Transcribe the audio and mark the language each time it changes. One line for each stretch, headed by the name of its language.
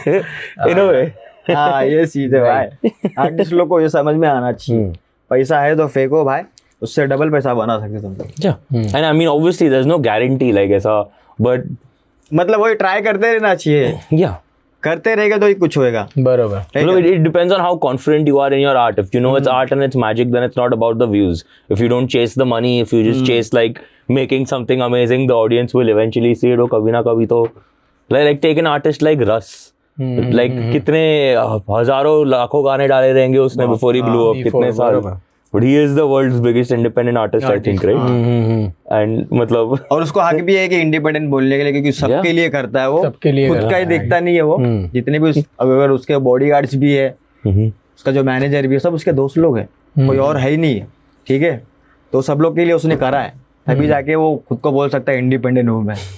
English: In a way.
Hindi: हाँ, ये चीज है भाई, आर्टिस्ट लोग को ये समझ में आना चाहिए, पैसा है तो फेंको भाई, उससे डबल पैसा बना सकते तुम लोग।
English: and I mean obviously there is no guarantee like ऐसा, but
Hindi: मतलब वही ट्राई करते रहना चाहिए। या करते रहेगा तो ही कुछ होएगा. बरोबर.
English: It depends on how confident you are in your art. If you know it's art and it's magic, then it's not about the views. If you don't chase the money, if you just chase like making something amazing, the audience will eventually see it.
Hindi: कभी ना कभी तो
English: like take an artist like Russ.
Hindi: Like कितने हजारों लाखों गाने डाले रहेंगे उसने
English: before he blew up.
Hindi: कितने साल.
English: But he is the world's biggest independent artist, I think, right?
Hindi: And मतलब और उसको हक भी है कि इंडिपेंडेंट बोलने के लिए, क्योंकि सबके लिए करता है वो, सबके लिए खुद का ही देखता नहीं है वो. जितने भी अगर उसके बॉडीगार्ड्स भी है, उसका जो मैनेजर भी है, सब उसके दोस्त लोग हैं, कोई और है ही नहीं है. ठीक है, तो सब लोग के लिए उसने करा है, तभी जाके वो खुद को बोल सकता है इंडिपेंडेंट हूँ मैं.